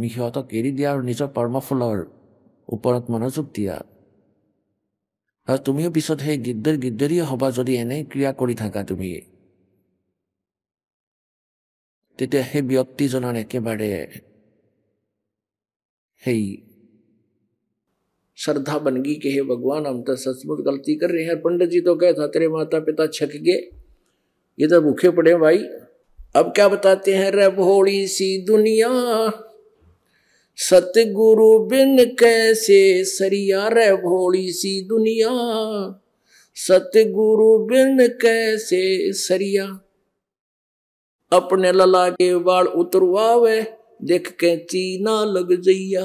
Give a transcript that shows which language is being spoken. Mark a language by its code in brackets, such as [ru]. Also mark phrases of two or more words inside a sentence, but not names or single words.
[as] সিহঁতক এৰি দিয়া আৰু নিজৰ কৰ্মফলৰ ওপৰত মনোযোগ দিয়া। আৰু তুমিও পিছত সেই গিদ্দৰিয়ে হবা যদি এনে ক্ৰিয়া কৰি থাকা তুমি। তেতিয়া সেই ব্যক্তিজনৰ একেবাৰে সেই [hi] श्रद्धा बन गई कि हे भगवान, हम तो सचमुच गलती कर रहे हैं। पंडित जी तो कहे था तेरे माता पिता छक गए, ये तो भूखे पड़े भाई। अब क्या बताते हैं, रे भोली सी दुनिया, सतगुरु बिन कैसे सरिया। रे भोली सी दुनिया, सतगुरु बिन कैसे सरिया। अपने लला के बाल उतरवावे, देख के चीना लग जइया।